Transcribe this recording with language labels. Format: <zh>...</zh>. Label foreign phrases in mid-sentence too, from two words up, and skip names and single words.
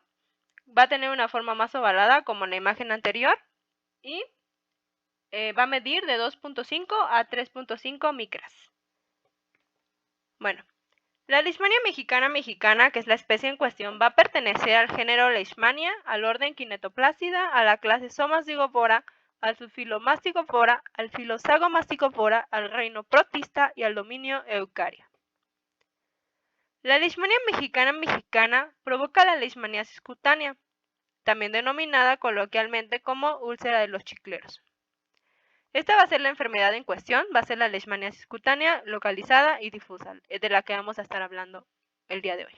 <es>Va a tener una forma más ovalada como en la imagen anterior y va a medir de 2.5 a 3.5 micras. Bueno, la leishmania mexicana, que es la especie en cuestión, va a pertenecer al género Leishmania, al orden Kinetoplácida, a la clase Somastigopora, al subfilo Masticopora, al filo Sagomasticopora, al reino Protista y al dominio Eucaria. La leishmania mexicana provoca la leishmaniasis cutánea, también denominada coloquialmente como úlcera de los chicleros. Esta va a ser la enfermedad en cuestión, va a ser la leishmaniasis cutánea localizada y difusa, de la que vamos a estar hablando el día de hoy.</es>